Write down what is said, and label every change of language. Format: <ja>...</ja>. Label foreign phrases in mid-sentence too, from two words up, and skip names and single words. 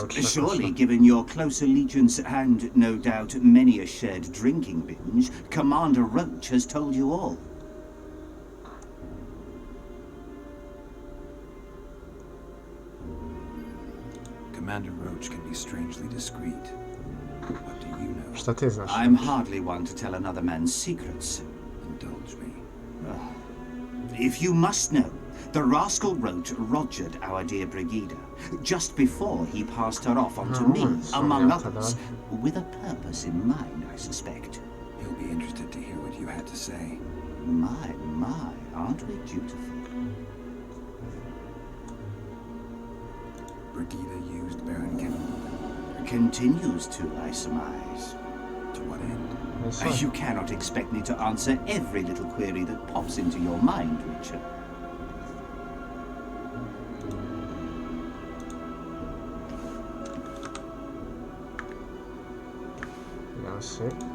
<en>Surely, given your close allegiance and, no doubt, many a shared drinking binge, Commander Roach has told you all. Commander Roach can be strangely discreet. What do you know?</en> <sr>Šta ti znaš?</sr> <en>I'm hardly one to tell another man's secrets. Indulge me. If you must know, the rascal Roach rogered our dear Brigida, just before he passed her off onto me, among others, with a purpose in mind, I suspect. He'll be interested to hear what you had to say. My, aren't we dutiful? Brigida used Baron Kimball. Continues to, I surmise. To what end? You cannot expect me to answer every little query that pops into your mind, Richard. Si.</en>